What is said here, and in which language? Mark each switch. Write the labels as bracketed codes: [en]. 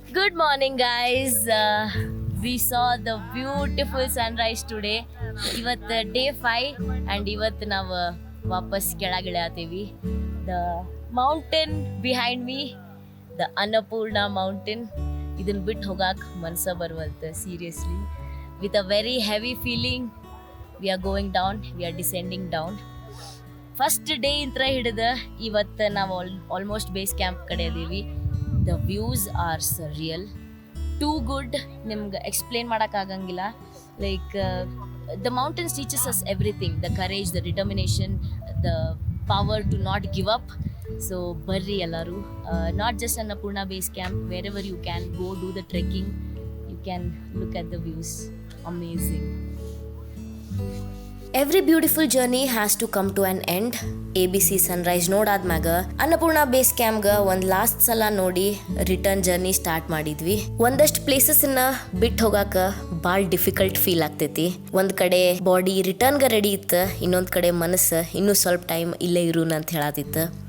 [en] Good morning guys, we saw the beautiful sunrise today. [kn] ಇವತ್ತು day 5 and ಇವತ್ತು ನಾವು ವಾಪಸ್ ಕೆಳಗಿಳಿಯತ್ತೀವಿ. [en] the mountain behind me, the Annapurna mountain, [kn] ಇದನ್ನು ಬಿಟ್ಟು ಹೋಗಕ್ಕೆ ಮನಸ್ಸ ಬರುವಂತೆ seriously. [en] With a very heavy feeling, we are going down, we are descending down. [kn] First day ಇಂತ್ರ ಹಿಡಿದ ಇವತ್ತು ನಾವು ಆಲ್ಮೋಸ್ಟ್ ಬೇಸ್ ಕ್ಯಾಂಪ್ ಕಡೆ ಅದೀವಿ. [en] the views are surreal, too good, [kn] ನಿಮ್ಗೆ explain ಮಾಡೋಕ್ಕಾಗಂಗಿಲ್ಲ. [en] Like the mountains teaches us everything, the courage, the determination, the power to not give up. [kn] So ಬರ್ರಿ ಎಲ್ಲರೂ, [en] Not just Annapurna base camp, where ever you can go do the trekking, you can look at the views. Amazing. Every beautiful journey has to come to an end. [kn] ABC Sunrise ನೋಡಾದ್ಮ್ಯಾಗ Annapurna base ಕ್ಯಾಂಪ್ಗೆ ಒಂದು last ಸಲ ನೋಡಿ return journey start ಮಾಡಿದ್ವಿ. ಒಂದಷ್ಟು ಪ್ಲೇಸಸ್ನ ಬಿಟ್ಟು ಹೋಗಾಕ ಭಾಳ difficult feel ಆಗ್ತೈತಿ. ಒಂದು ಕಡೆ ಬಾಡಿ ರಿಟರ್ನ್ಗೆ ರೆಡಿ ಇತ್ತು, ಇನ್ನೊಂದು ಕಡೆ ಮನಸ್ಸು ಇನ್ನೂ ಸ್ವಲ್ಪ ಟೈಮ್ ಇಲ್ಲೇ ಇರೋಣ ಅಂತ ಹೇಳತ್ತಿತ್ತು.